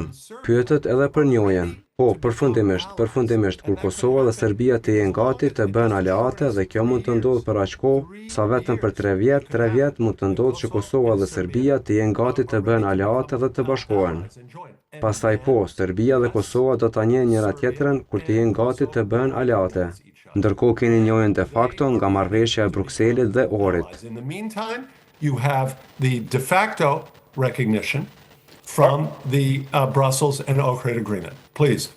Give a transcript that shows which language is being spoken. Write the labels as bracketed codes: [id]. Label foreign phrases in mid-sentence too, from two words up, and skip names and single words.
[sq] Pyetet edhe për njohjen. Po, përfundimisht, kur Kosova dhe Serbia të jenë gati të bëhen aleate dhe kjo mund të ndodhë për aq kohë, sa vetëm për 3 vjet mund të ndodhë që Kosova dhe Serbia të jenë gati të bëhen aleate dhe të bashkohen. Pastaj po, Serbia dhe Kosova do ta njohin njëra tjetrën kur të jenë gati të bëhen aleate. Ndërkohë keni njohjen [la] de facto [sq] nga marrëveshja e Brukselit dhe Ohrit. [en] In the meantime, you have the [la] de facto [en] recognition from the Brussels and Ohrid Agreement. Please.